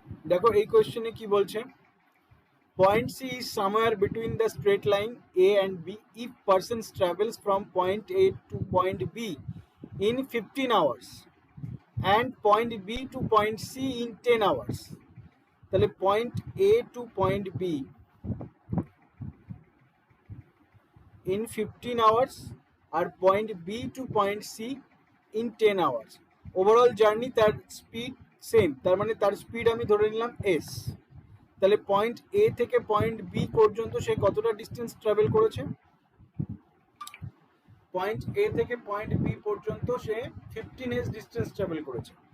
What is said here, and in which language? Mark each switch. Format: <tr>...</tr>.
<bn>দেখো এই কোয়েশ্চেনে কি বলছে,</bn> <en>Point C is somewhere between the straight line A and B if persons travels from point A to point B in 15 hours and point B to point C in 10 hours.</en> <bn>তাহলে</bn> <en>point A to point B in 15 hours আর point B to point C in 10 hours.</en> <bn>Overall journey তার speed same, তার মানে তার speed আমি ধরে নিলাম s। তাহলে point A থেকে পয়েন্ট B পর্যন্ত সে কতটা ডিস্টেন্স ট্রাভেল করেছে, পয়েন্ট এ থেকে পয়েন্ট বি পর্যন্ত সে 15s ডিস্টেন্স ট্রাভেল করেছে।</bn>